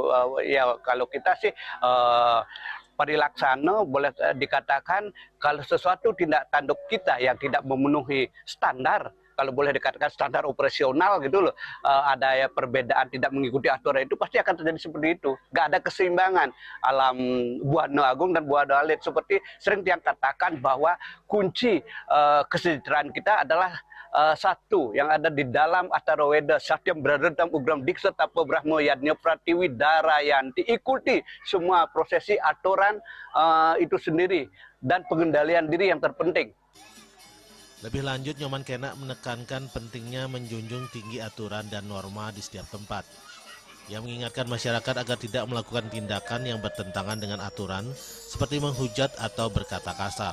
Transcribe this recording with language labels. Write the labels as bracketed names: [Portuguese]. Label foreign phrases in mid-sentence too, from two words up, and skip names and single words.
[Indonesian] Ya kalau kita sih perilaksana boleh dikatakan kalau sesuatu tindak tanduk kita yang tidak memenuhi standar, kalau boleh dikatakan standar operasional gitu loh, ada ya perbedaan tidak mengikuti aturan, itu pasti akan terjadi seperti itu. Nggak ada keseimbangan. Alam Buana Agung dan Buana Alit seperti sering yang katakan bahwa kunci kesejahteraan kita adalah satu yang ada di dalam Atharwaveda, [Sanskrit] Satyam Bradardam Ugram Diksa Tapa Brahma Yadnya Pratiwi Darayanti. [Indonesian] Ikuti semua prosesi aturan itu sendiri dan pengendalian diri yang terpenting. Lebih lanjut, Nyoman Kena menekankan pentingnya menjunjung tinggi aturan dan norma di setiap tempat. Ia mengingatkan masyarakat agar tidak melakukan tindakan yang bertentangan dengan aturan, seperti menghujat atau berkata kasar.